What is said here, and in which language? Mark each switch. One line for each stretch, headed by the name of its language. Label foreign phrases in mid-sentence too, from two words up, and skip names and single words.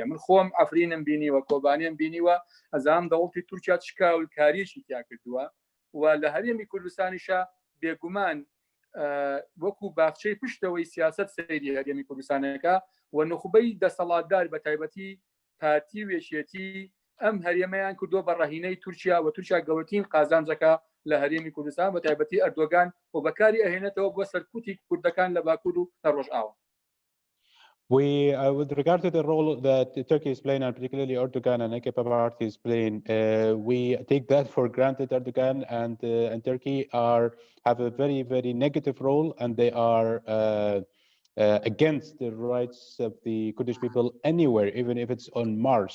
Central Kurdish: من خۆم ئەفرینم بینیوە، کۆبانیم بینیوە، ئەزانم دەوڵەتی تورکیا چکاول کاریەکی تیا کردووە و لە هەرێمی کوردستانیشە بێگومان وەکو باخچەی پشتەوەی سیاست سەیری هەرێمی کوردستانەکە و نخبەی دەسەڵاتدار بە تایبەتی پارتی وێشێتی ئەم هەرێمەیان کردووە بە ڕاهینەی تورکیا و تورکیا گەورەترین قازانجەکە لە هەرێمی کوردستان بە تایبەتی ئەردۆگان و بەکاری ئەهێنێتەوە بۆ سەرکوتی کوردەکان لە باکوور و لە ڕۆژئاوا.
English: With regard to the role that Turkey is playing, and particularly Erdogan and AKP party is playing, we take that for granted. Erdogan and Turkey have a very, very negative role, and they are against the rights of the Kurdish people anywhere, even if it's on Mars.